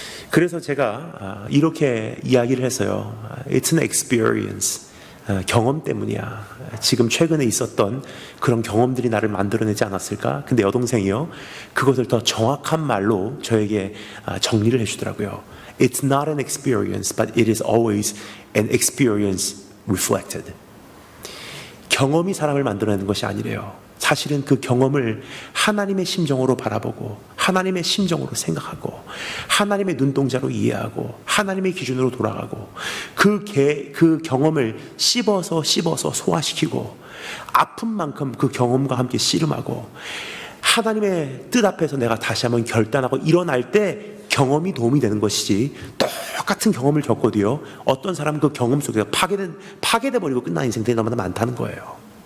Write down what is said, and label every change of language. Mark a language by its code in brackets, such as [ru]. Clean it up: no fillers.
[ko] 그래서 제가 이렇게 이야기를 했어요. [en] It's an experience. [ko] 경험 때문이야. 지금 최근에 있었던 그런 경험들이 나를 만들어내지 않았을까? 근데 여동생이요, 그것을 더 정확한 말로 저에게 정리를 해주더라고요. [en] It's not an experience, but it is always an experience reflected. [ko] 경험이 사람을 만들어내는 것이 아니래요. 사실은 그 경험을 하나님의 심정으로 바라보고 하나님의 심정으로 생각하고 하나님의 눈동자로 이해하고 하나님의 기준으로 돌아가고 그 경험을 씹어서 소화시키고 아픈 만큼 그 경험과 함께 씨름하고 하나님의 뜻 앞에서 내가 다시 한번 결단하고 일어날 때 경험이 도움이 되는 것이지, 똑같은 경험을 겪어도요, 어떤 사람은 그 경험 속에서 파괴돼 버리고 끝난 인생들이 너무나 많다는 거예요.